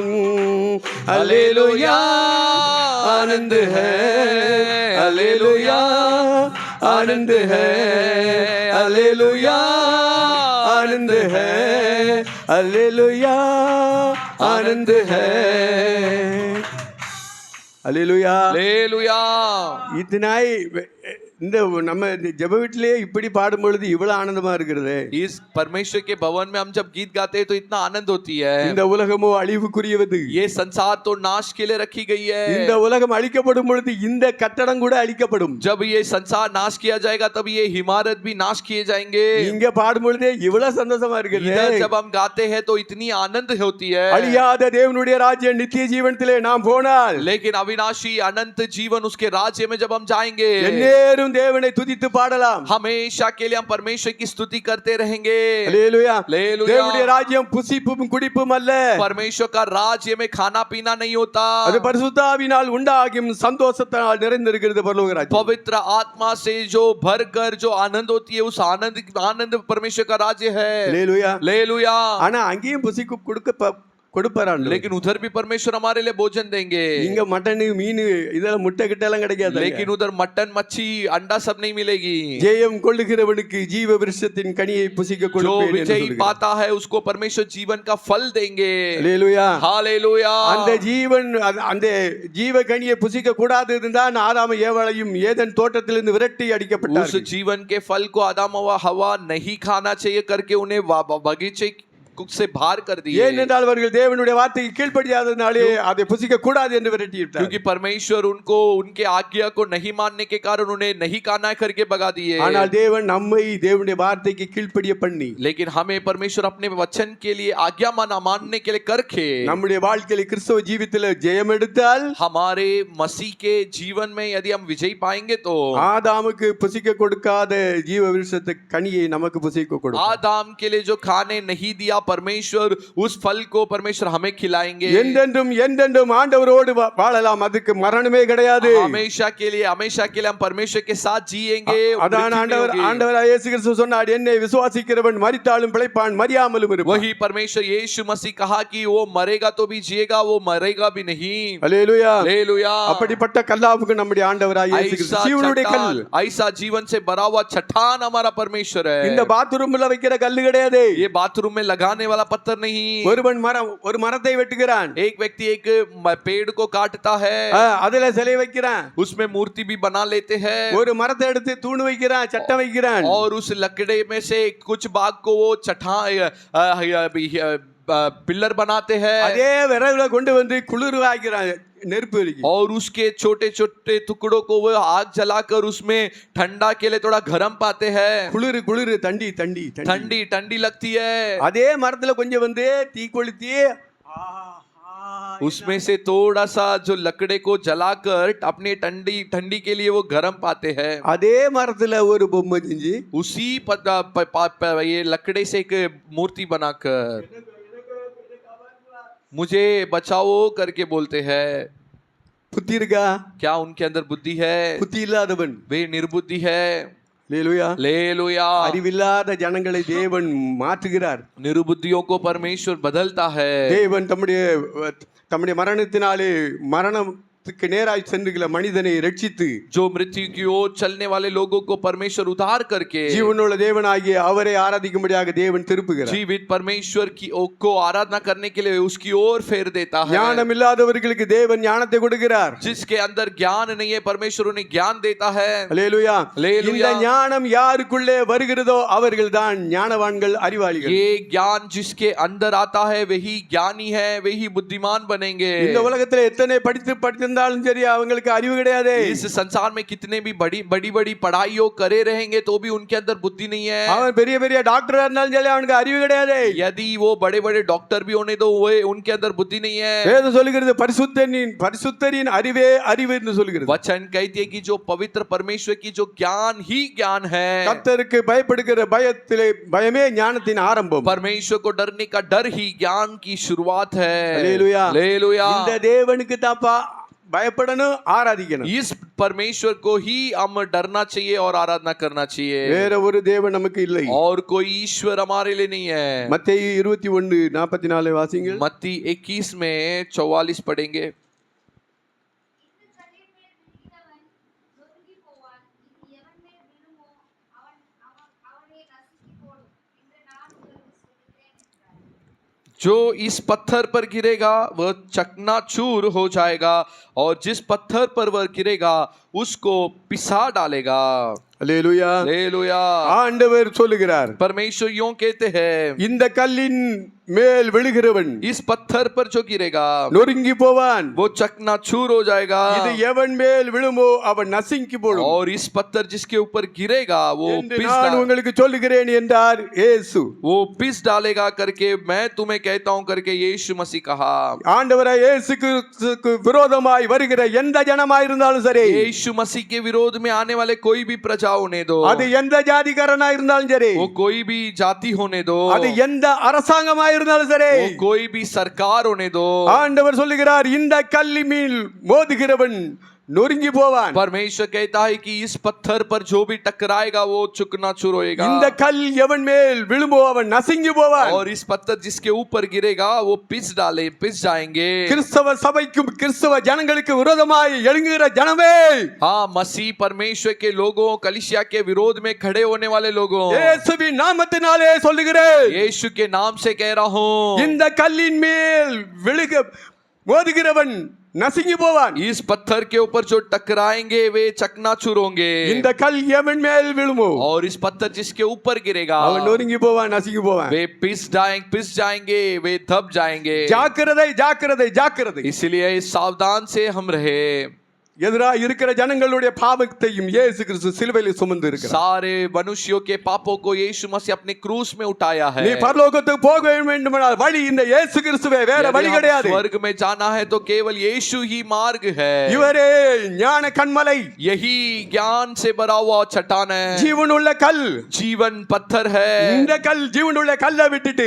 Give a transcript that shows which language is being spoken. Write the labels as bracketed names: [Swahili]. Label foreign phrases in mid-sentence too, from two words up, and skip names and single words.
[Hindi] हालेलुया आनंद है, हालेलुया आनंद है, हालेलुया आनंद है, हालेलुया आनंद है। हालेलुया। लेलुया। इतना ही [Tamil] இந்த நம்ம இந்த ஜெப வீட்டிலே இப்படி பாடும் பொழுது இவ்வளவு ஆனந்தமா இருக்கிறது. [Hindi] इस परमेश्वर के भवन में हम जब गीत गाते हैं तो इतना आनंद होती है। [Tamil] இந்த உலகமோ அழிவுக்குரியது. [Hindi] ये संसार तो नाश के लिए रखी गई है। [Tamil] இந்த உலகம் அழிக்கப்படும் பொழுது இந்த கட்டடம் கூட அழிக்கப்படும். [Hindi] जब ये संसार नाश किया जाएगा तब ये इमारत भी नाश किए जाएंगे। [Tamil] இங்க பாடும் பொழுதே இவ்வளவு சந்தோஷமா இருக்குது. [Hindi] इधर जब हम गाते हैं तो इतनी आनंद होती है। [Tamil] அழியாத தேவனுடைய ராஜ்யம் நித்திய ஜீவனத்திலே நாம் போனால், [Hindi] लेकिन अविनाशी अनंत जीवन उसके राज्य में जब हम जाएंगे, [Tamil] எந்நேரம் தேவனை துதித்து பாடலாம். [Hindi] हमेशा के लिए हम परमेश्वर की स्तुति करते रहेंगे। [Tamil] அல்லேலூயா. [Hindi] हालेलुया। [Tamil] தேவனுடைய ராஜ்யம் புசிப்பும் குடிப்பும் அல்ல. [Hindi] परमेश्वर का राज्य में खाना पीना नहीं होता। [Tamil] அது பரிசுத்த ஆவியினால் உண்டாகும் சந்தோஷத்தால் நிறைந்திருக்கிறது பரலோக ராஜ்யம். [Hindi] पवित्र आत्मा से जो भरकर जो आनंद होती है उस आनंद परमेश्वर का राज्य है। [Tamil] அல்லேலூயா. [Hindi] हालेलुया। [Tamil] ஆனா அங்கேயும் புசிக்கு கொடுப்பாரான். [Hindi] लेकिन उधर भी परमेश्वर हमारे लिए भोजन देंगे। [Tamil] இங்க மட்டன் மீன் இதெல்லாம் முட்டை கிட்ட எல்லாம் கிடைக்காது. [Hindi] लेकिन उधर मटन मच्छी अंडा सब नहीं मिलेगी। [Tamil] ஜெயம் கொள்ளுகிறவனுக்கு ஜீவ விருட்சத்தின் கனியை புசிக்க [Hindi] जो [Tamil] கொடுப்பேன் என்று [Hindi] विजयी [Tamil] சொல்கிறார். [Hindi] पाता है उसको परमेश्वर जीवन का फल देंगे। [Tamil] அல்லேலூயா. [Hindi] हालेलुया। [Tamil] அந்த ஜீவன் அந்த ஜீவ கனியை புசிக்க கூடாது இருந்தால் ஆதாம் ஏவாளையும் ஏதேன் தோட்டத்திலிருந்து விரட்டி [Hindi] उस [Tamil] அடிக்கப்பட்டார்கள். [Hindi] जीवन के फल को आदम व हवा नहीं खाना चाहिए करके उन्हें बगीचे से बाहर कर दिए। [Tamil] ஏனென்றால் அவர்கள் தேவனுடைய வார்த்தைக்கு கீழ்ப்படியாதனாலே அதை புசிக்க கூடாது என்று விரட்டிவிட்டார். [Hindi] क्योंकि परमेश्वर उनको उनके आज्ञा को नहीं मानने के कारण उन्हें नहीं खाना करके भगा दिए। [Tamil] ஆனால் தேவன் நம்மை தேவனுடைய வார்த்தைக்கு கீழ்ப்படிய பண்ணி, [Hindi] लेकिन हमें परमेश्वर अपने वचन के लिए आज्ञा मानने के लिए करके [Tamil] நம்முடைய வாழ்க்கையில கிறிஸ்தவ ஜீவிதத்தில் ஜெயம் எடுத்தால், [Hindi] हमारे मसीह के जीवन में यदि हम विजयी पाएंगे तो [Tamil] ஆதாமுக்கு புசிக்க கொடுக்காத ஜீவ விருட்சத்தை கனியை நமக்கு புசிக்க கொடுக்கும். [Hindi] आदम के लिए जो खाने नहीं दिया परमेश्वर उस फल को परमेश्वर हमें खिलाएंगे। [Tamil] என்றென்றும் என்றென்றும் ஆண்டவரோடு வாழலாம். அதுக்கு மரணமே கிடையாது. [Hindi] हमेशा के लिए हम परमेश्वर के साथ जिएंगे। [Tamil] அதான் ஆண்டவராகிய இயேசு கிறிஸ்து சொன்னார், என்னை விசுவாசிக்கிறவன் மரித்தாலும் பிழைப்பான், மரியாமலும் இருப்பான். [Hindi] वही परमेश्वर यीशु मसीह कहा कि वो मरेगा तो भी जिएगा, वो मरेगा भी नहीं। [Tamil] அல்லேலூயா. [Hindi] हालेलुया। [Tamil] அப்படிப்பட்ட கல்லாவுக்கு நம்முடைய ஆண்டவராகிய இயேசு கிறிஸ்து ஜீவனுடைய கல். [Hindi] ऐसा जीवन से भरा हुआ चट्टान हमारा परमेश्वर है। [Tamil] இந்த பாத்ரூம்ல வைக்கிற கல்லு கிடையாது. [Hindi] ये बाथरूम में लगाने वाला पत्थर नहीं। [Tamil] ஒருவன் ஒரு மரத்தை வெட்டுகிறான், [Hindi] एक व्यक्ति एक पेड़ को काटता है, [Tamil] அதுல சிலை வைக்கிறான். [Hindi] उसमें मूर्ति भी बना लेते हैं। [Tamil] ஒரு மரத்தை எடுத்து தூண் வைக்கிறான், சட்டம் வைக்கிறான். [Hindi] और उस लकड़े में से कुछ भाग को वो पिलर बनाते हैं। [Tamil] அதே விறகுல கொண்டு வந்து குளிர்வாக்கிறான், நெருப்பு எரிக்கும். [Hindi] और उसके छोटे छोटे टुकड़ों को वो आग जलाकर उसमें ठंडा के लिए थोड़ा गरम पाते हैं। [Tamil] குளிர் குளிர் [Hindi] ठंडी ठंडी ठंडी ठंडी लगती है। [Tamil] அதே மரத்துல கொஞ்சம் வந்து தீ கொளுத்தி [Hindi] उसमें से थोड़ा सा जो लकड़े को जलाकर अपने ठंडी के लिए वो गरम पाते हैं। [Tamil] அதே மரத்துல ஒரு பொம்மை செஞ்சு [Hindi] उसी ये लकड़े से एक मूर्ति बनाकर मुझे बचाओ करके बोलते हैं। [Tamil] புத்தி இருக்கா? [Hindi] क्या उनके अंदर बुद्धि है? [Tamil] புத்தி இல்லாதவன். [Hindi] वे निर्बुद्धि है। [Tamil] அல்லேலூயா. [Hindi] हालेलुया। [Tamil] அறிவில்லாத ஜனங்களை தேவன் மாற்றுகிறார். [Hindi] निर्बुद्धियों को परमेश्वर बदलता है। [Tamil] தேவன் தம்முடைய மரணத்தினாலே மரணத்துக்கு நேராய் சென்றுகிற மனிதனை ரட்சித்து, [Hindi] जो मृत्यु की ओर चलने वाले लोगों को परमेश्वर उद्धार करके [Tamil] ஜீவனுள்ள தேவனாகிய அவரை ஆராதிக்கும்படியாக தேவன் திருப்புகிறார். [Hindi] जीवित परमेश्वर को आराधना करने के लिए उसकी ओर फेर देता है। [Tamil] ஞானம் இல்லாதவர்களுக்கு தேவன் ஞானத்தை கொடுக்கிறார். [Hindi] जिसके अंदर ज्ञान नहीं है परमेश्वर उन्हें ज्ञान देता है। [Tamil] அல்லேலூயா. [Hindi] हालेलुया। [Tamil] இந்த ஞானம் யாருக்குள்ளே வருகிறதோ அவர்கள் தான் ஞானவான்கள், அறிவாளிகள். [Hindi] ये ज्ञान जिसके अंदर आता है वही ज्ञानी है, वही बुद्धिमान बनेंगे। [Tamil] இந்த உலகத்துல எத்தனை படித்திருந்தாலும் சரி அவங்களுக்கு அறிவு கிடையாது. [Hindi] इस संसार में कितने भी बड़ी पढ़ाइयों करे रहेंगे तो भी उनके अंदर बुद्धि नहीं है। [Tamil] அவன் பெரிய பெரிய டாக்டரா இருந்தாலும் சரி அவனுக்கு அறிவு கிடையாது. [Hindi] यदि वो बड़े डॉक्टर भी होने तो वो उनके अंदर बुद्धि नहीं है। [Tamil] வேதம் சொல்லுகிறது பரிசுத்தரின் அறிவே அறிவு என்று சொல்லுகிறது. [Hindi] वचन कहती है कि जो पवित्र परमेश्वर की जो ज्ञान ही ज्ञान है। [Tamil] கர்த்தருக்கு பயப்படுகிற பயமே ஞானத்தின் ஆரம்பம். [Hindi] परमेश्वर को डरने का डर ही ज्ञान की शुरुआत है। हालेलुया। हालेलुया। [Tamil] இந்த தேவனுக்கு தாப்பா பயப்படணும், ஆராதிக்கணும். [Hindi] इस परमेश्वर को ही हम डरना चाहिए और आराधना करना चाहिए। [Tamil] வேற ஒரு தேவன் நமக்கு இல்லை. [Hindi] और कोई ईश्वर हमारे लिए नहीं है। [Tamil] மத்தேயு 21:44 வாசிங்க. [Hindi] मत्ती 21 में 44 पढ़ेंगे। जो इस पत्थर पर गिरेगा वह चकनाचूर हो जाएगा और जिस पत्थर पर वह गिरेगा उसको पिसा डालेगा। [Tamil] அல்லேலூயா. [Hindi] हालेलुया। [Tamil] ஆண்டவர் சொல்லுகிறார், [Hindi] परमेश्वर यूं कहते हैं, [Tamil] இந்த கல்லின் மேல் விழுகிறவன் [Hindi] इस पत्थर पर जो गिरेगा [Tamil] நொறுங்கி போவான். [Hindi] वो चकनाचूर हो जाएगा, [Tamil] இது எவன் மேல் விழுமோ அவன் நசுங்கி போடும் [Hindi] और इस पत्थर जिसके ऊपर गिरेगा वो [Tamil] என்று நான் உங்களுக்கு சொல்லுகிறேன் என்றார் இயேசு. [Hindi] पिस डालेगा करके मैं तुम्हें कहता हूं करके यीशु मसीह कहा। [Tamil] ஆண்டவராய் இயேசுக்கு விரோதமாய் வருகிற எந்த ஜனமாய் இருந்தாலும் சரி, [Hindi] यीशु मसीह के विरोध में आने वाले कोई भी प्रजा होने दो, [Tamil] அது எந்த ஜாதிகாரனா இருந்தாலும் சரி, [Hindi] वो कोई भी जाति होने दो, [Tamil] அது எந்த அரசாங்கமாய் இருந்தாலும் சரி, [Hindi] वो कोई भी सरकार होने दो, [Tamil] ஆண்டவர் சொல்லுகிறார், இந்த கல்லி மேல் மோதுகிறவன் நொறுங்கி போவான். [Hindi] परमेश्वर कहता है कि इस पत्थर पर जो भी टकराएगा वो चुकनाचूर होएगा, [Tamil] இந்த கல் எவன் மேல் விழுமோ அவன் நசுங்கி போவான். [Hindi] और इस पत्थर जिसके ऊपर गिरेगा वो पिस जाएंगे। [Tamil] கிறிஸ்தவ சபைக்கும் கிறிஸ்தவ ஜனங்களுக்கு விரோதமாய் எழுங்குகிற ஜனமே, [Hindi] हाँ, मसीह परमेश्वर के लोगों, कलीसिया के विरोध में खड़े होने वाले लोगों, [Tamil] இயேசுவின் நாமத்தினாலே சொல்லுகிறேன், [Hindi] यीशु के नाम से कह रहा हूँ, [Tamil] இந்த கல்லின் மேல் மோதுகிறவன் நசுங்கி போவான். [Hindi] इस पत्थर के ऊपर जो टकराएंगे वे चकनाचूर होंगे, [Tamil] இந்த கல் எவன் மேல் விழுமோ [Hindi] और इस पत्थर जिसके ऊपर गिरेगा [Tamil] அவன் நொறுங்கி போவான், நசுங்கி போவான். [Hindi] वे पिस जाएंगे, वे दब जाएंगे। [Tamil] ஜாக்கிரதை ஜாக்கிரதை ஜாக்கிரதை. [Hindi] इसलिए सावधान से हम रहे। [Tamil] எதிராக இருக்கிற ஜனங்களுடைய பாவத்தையும் இயேசு கிறிஸ்து சிலுவையில் சுமந்து இருக்கிறார். [Hindi] सारे मनुष्यों के पापों को यीशु मसीह अपने क्रूस में उठाया है। [Tamil] நீ பரலோகத்துக்கு போக வேண்டுமானால் வழி இந்த இயேசு கிறிஸ்துவே, வேற வழி கிடையாது. [Hindi] स्वर्ग में जाना है तो केवल यीशु ही मार्ग है। [Tamil] இவரே ஞான கண்மலை, [Hindi] यही ज्ञान से भरा हुआ चट्टान है, [Tamil] ஜீவனுள்ள கல். [Hindi] जीवन पत्थर है। [Tamil] இந்த कल ஜீவனுள்ள கல்லை விட்டுட்டு